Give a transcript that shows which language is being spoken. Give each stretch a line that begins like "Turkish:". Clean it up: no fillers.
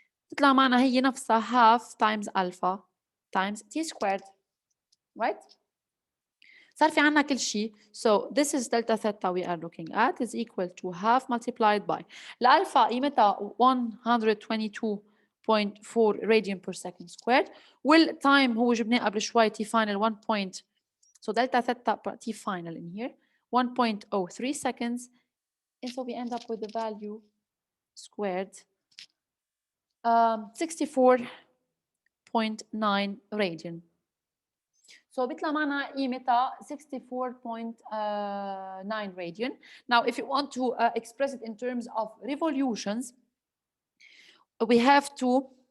Arabic: تطلع معنا هي نفسها
English: half times alpha times t squared, right?
Arabic: صار في عنا كل شيء.
English: So this is delta theta we are looking at is equal to half multiplied by
Arabic: الألفا قيمتها
English: 122.4 radian per second squared.
Arabic: والتايم هو جبناه قبل شوي t final 1 point.
English: So delta theta t final in here 1.03 seconds. And so we end up with the value squared 64 64.9 radian.
Arabic: So بيطلع معنا قيمتها 64.9 radian.
English: Now, if you want to express it in terms of revolutions, we have to